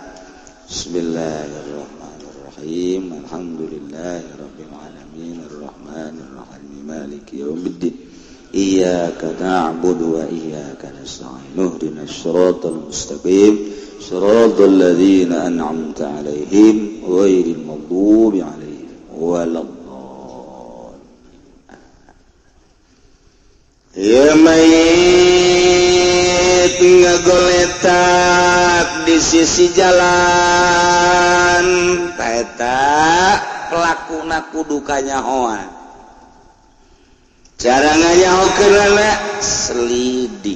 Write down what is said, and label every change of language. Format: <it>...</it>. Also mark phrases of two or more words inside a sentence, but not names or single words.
<ar>بسم الله الرحمن الرحيم. الحمد لله رب العالمين الرحمن الرحيم مالك يوم الدين. إياك نعبد وإياك نستعين. اهدنا الصراط المستقيم. صراط الذين أنعمت عليهم غير المغضوب عليهم ولا الضالين.</ar> <su>Ya mayit ngagoletak di sisi jalan eta pelakuna kudu kanyahoan. Cara ngayahokeunna selidik.</su>